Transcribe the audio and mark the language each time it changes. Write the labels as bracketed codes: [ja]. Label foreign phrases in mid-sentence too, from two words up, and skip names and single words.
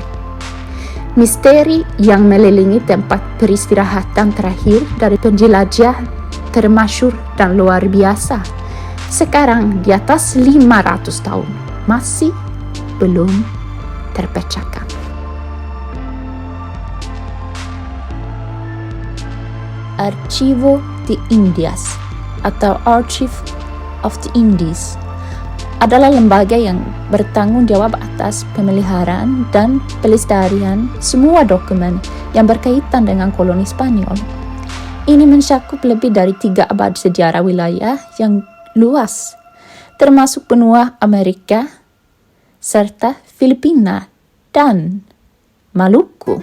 [id] Misteri yang melilingi tempat peristirahatan terakhir dari penjelajah termasyhur dan luar biasa, sekarang di atas 500 tahun, masih belum terpecahkan. Archivo de Indias atau Archive of the Indies adalah lembaga yang bertanggung jawab atas pemeliharaan dan pelestarian semua dokumen yang berkaitan dengan koloni Spanyol. Ini mencakup lebih dari 3 abad sejarah wilayah yang luas, termasuk benua Amerika, serta Filipina dan Maluku.